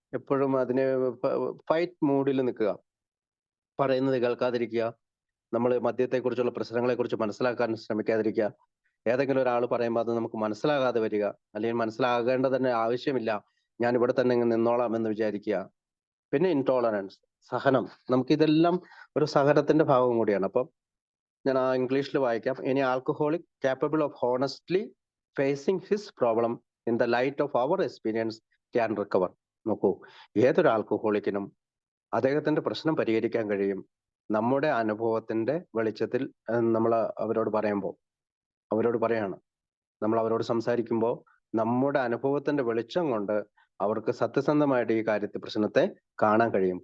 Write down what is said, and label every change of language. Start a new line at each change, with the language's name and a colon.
Malayalam: എപ്പോഴും അതിനെ ഫൈറ്റ് മൂഡിൽ നിൽക്കുക, പറയുന്നത് കേൾക്കാതിരിക്കുക, നമ്മൾ മദ്യത്തെക്കുറിച്ചുള്ള പ്രശ്നങ്ങളെ കുറിച്ച് മനസ്സിലാക്കാൻ ശ്രമിക്കാതിരിക്കുക, ഏതെങ്കിലും ഒരാൾ പറയുമ്പോൾ അത് നമുക്ക് മനസ്സിലാകാതെ വരിക, അല്ലെങ്കിൽ മനസ്സിലാകേണ്ടത് തന്നെ ആവശ്യമില്ല, ഞാൻ ഇവിടെ തന്നെ നിന്നോളാം എന്ന് വിചാരിക്കുക. പിന്നെ ഇൻടോളറൻസ്, സഹനം. നമുക്കിതെല്ലാം ഒരു സഹനത്തിന്റെ ഭാഗം കൂടിയാണ്. അപ്പം ഞാൻ ആ ഇംഗ്ലീഷിൽ വായിക്കാം. ഇനി
English: Alcoholic capable of honestly facing his problem in the light of our experience can recover.
Malayalam: നോക്കൂ, ഏതൊരു ആൽക്കഹോളിക്കിനും അദ്ദേഹത്തിന്റെ പ്രശ്നം പരിഹരിക്കാൻ കഴിയും നമ്മുടെ അനുഭവത്തിന്റെ വെളിച്ചത്തിൽ. നമ്മൾ അവരോട് പറയാണ്, നമ്മൾ അവരോട് സംസാരിക്കുമ്പോൾ നമ്മുടെ അനുഭവത്തിന്റെ വെളിച്ചം കൊണ്ട് അവർക്ക് സത്യസന്ധമായിട്ട് ഈ പ്രശ്നത്തെ കാണാൻ കഴിയും.